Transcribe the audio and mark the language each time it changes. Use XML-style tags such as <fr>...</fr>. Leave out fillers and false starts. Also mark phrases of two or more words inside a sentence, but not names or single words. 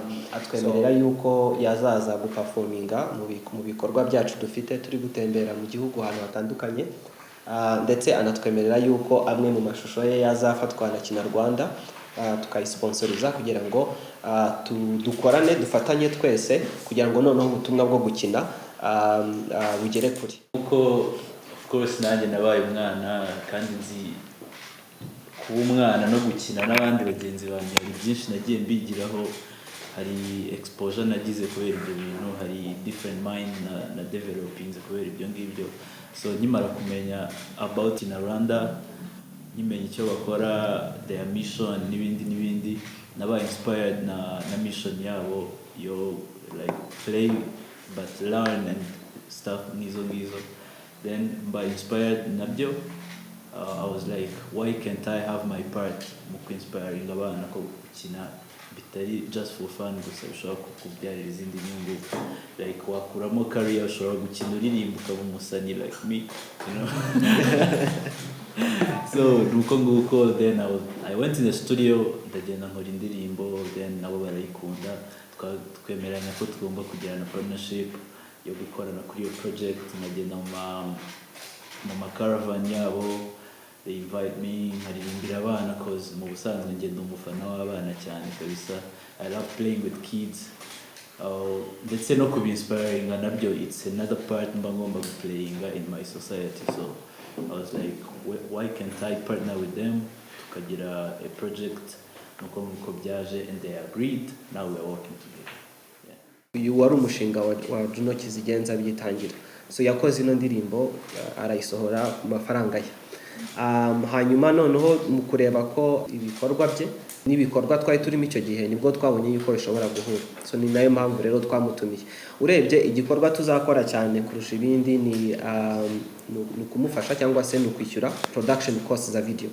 <rw>Atwemerera yuko yazaza guperforminga mu bikorwa byacu dufite turi gutembera mu gihugu ahantu hatandukanye, ndetse anatwemerera yuko amwe mu mashusho ye yazafatwa na KinaRwanda tukayisponsoriza kugira ngo dukorane dufatanye twese kugira ngo noneho ubutumwa bwo gukina bugere kure. Kuko</rw> <en>of course</en> <rw>nanjye nabaye umwana kandi nzi kuba umwana no gukina n'abandi bagenzi banjye hari byinshi nagiye mbigiraho, hari exposure nagize kubera ibyo bintu, hari</rw> <en>different mind</en> <rw>na developing kubera ibyo ngibyo. So nyimara kumenya about KinaRwanda, nyimenya icyo bakora,</rw> <en>their mission</en> <rw>n'ibindi nabaye inspired na mission yabo yo</rw> <en>like play but learn and stuff</en> <rw>nizo.</rw> <en>Then by inspired</en> <rw>nabyo</rw> <en>I was like, why can't I have my part</en> <rw>mu inspiring abana ko gukina bitari</rw> <en>just for fun</en> <rw>gusa, bishobora kukubyarira izindi nyungu, like wakuramo career, ushobora gukina uririmba ukaba umusani</rw> <en>like me, you know.</en> <rw>So nuko</rw> <en>then I went in the studio,</en> <rw>ndagenda nkora indirimbo, then nabo barayikunda, twemeranya ko tugomba kugirana partnership yo gukorana kuri iyo project. Nagenda mu caravan yabo,</rw> <en>they invite me</en> <rw>nkaririmbira abana cause mu busanzwe ngenda umufana w'abana cyane kabisa.</rw> <en>I love playing with kids,</en> <rw>ndetse no kuba inspiring nabyo</rw> <en>it's another part</en> <rw>mba ngomba</rw> <en>playing in my society. So I was like, why can't I partner with them tukagira a project,</en> <rw>nuko byaje</rw> <en>and they agreed. Now we are working together.</en> <rw>Uyu wari umushinga wa Juno Kizigenza byitangira. So yakoze ino ndirimbo arayisohora ku mafaranga ye. Hanyuma noneho mu kureba ko ibikorwa bye n'ibikorwa twari turimo icyo gihe nibwo twabonye yuko bishobora guhura. So ni nayo mpamvu rero twamutumiye. Urebye igikorwa tuzakora cyane kurusha ibindi ni kumufasha cyangwa se no kwishyura</rw> <en>production costs</en> <rw>za video.</rw>